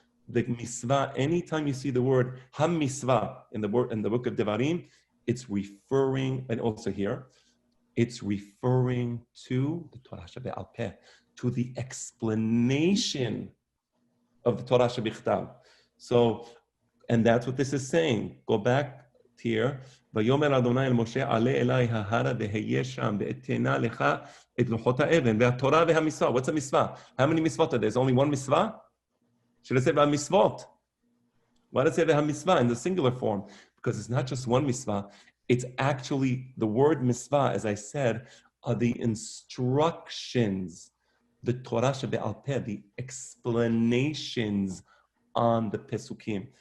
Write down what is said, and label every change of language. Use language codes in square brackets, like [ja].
[en] The misvah, anytime you see the word ha-misvah in the book of Devarim, it's referring, and also here, it's referring to the Torah shebe'al peh, to the explanation of the Torah shebichtav. So, and that's what this is saying. Go back here. [he] ויאמר אדוני אל משה עלה אלי ההרה והיה שם ואתנה לך את לוחות האבן והתורה והמצווה. [en] What's a mitzvah? How many mitzvot are there? There's only one mitzvah? Should I say v'hamitzvot? Why does it say v'hamitzvah in the singular form? Because it's not just one mitzvah. It's actually, the word mitzvah, as I said, are the instructions, the Torah shebe'al peh, the explanations on the Pesukim.